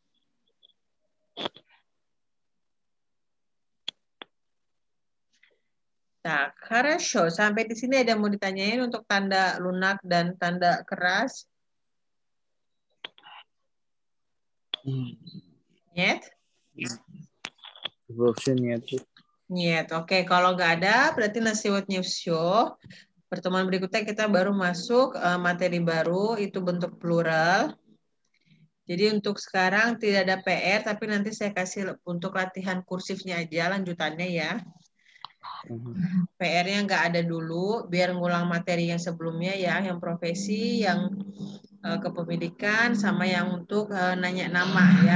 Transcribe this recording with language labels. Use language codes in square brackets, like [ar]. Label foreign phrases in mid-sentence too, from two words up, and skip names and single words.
[id] Nah, хорошо. Sampai di sini ada mau ditanyain untuk tanda lunak dan tanda keras? [ru] Нет? Нет. [id] Oke, kalau nggak ada, berarti [ru] на сегодня всё. [id] Pertemuan berikutnya kita baru masuk materi baru, itu bentuk plural. Jadi untuk sekarang tidak ada PR, tapi nanti saya kasih untuk latihan kursifnya aja lanjutannya ya. PR-nya nggak ada dulu, biar ngulang materi yang sebelumnya ya, yang profesi, yang kepemilikan, sama yang untuk nanya nama ya.